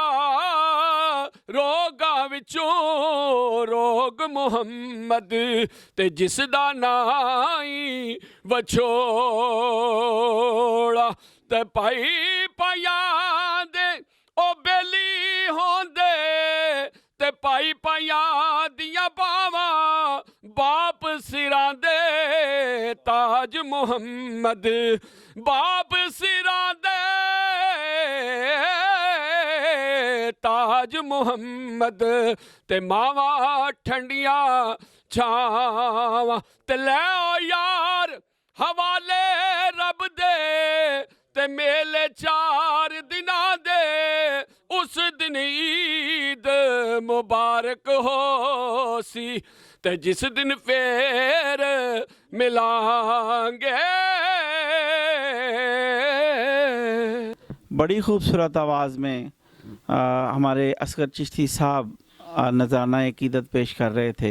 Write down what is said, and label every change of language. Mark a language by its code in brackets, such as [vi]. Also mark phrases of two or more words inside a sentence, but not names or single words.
[pa] روگاں وچوں روگ محمد تے جس دا نائی وچھوڑا، تے پائی پایاں دے او بیلی ہوندے، تے پائی پایاں دیاں باواں باپ سراں دے، تاج محمد باپ سراں دے، تاج محمد تے ماواں ٹھنڈیاں چھاواں، تے لے او یار حوالے رب دے، تے میلے 4 دناں دے، اس دن عید مبارک ہو سی، تے جس دن پھر ملائیں گے۔ [ur] بڑی خوبصورت آواز میں ہمارے اصغر چشتی صاحب نذرانہ عقیدت پیش کر رہے تھے۔